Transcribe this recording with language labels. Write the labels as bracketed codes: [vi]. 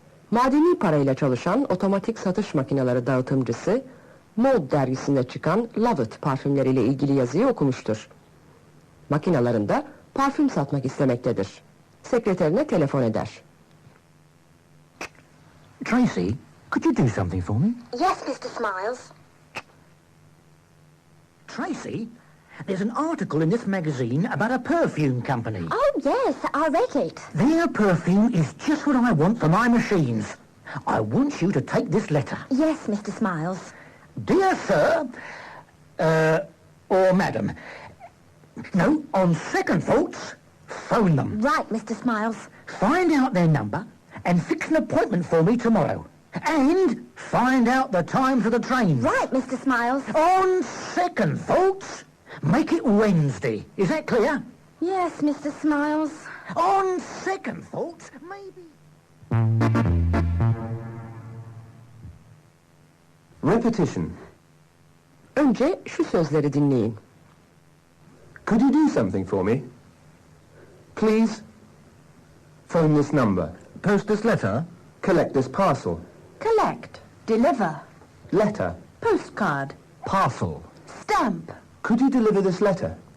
[tr] Madeni parayla çalışan otomatik satış makineleri dağıtımcısı, Mode dergisinde çıkan Love It parfümleriyle ilgili yazıyı okumuştur. Makinalarında parfüm satmak istemektedir. Sekreterine telefon eder. [en] Tracy, could you do something for me? Yes, Mr. Smiles. Tracy, there's an article in this magazine about a perfume company. Oh, yes, I read it. Their perfume is just what I want for my machines. I want you to take this letter. Yes, Mr. Smiles. Dear sir, or madam, no, on second thoughts, phone them. Right, Mr. Smiles. Find out their number and fix an appointment for me tomorrow. And find out the times of the trains. Right, Mr. Smiles. On second thoughts, make it Wednesday. Is that clear? Yes, Mr. Smiles. On second thoughts, maybe... Repetition. [tr] Önce şu sözleri dinleyin. [en] Could you do something for me? Please phone this number. Post this letter? Collect this parcel. Collect. Deliver. Letter. Postcard. Parcel. Stamp. Could you deliver this letter?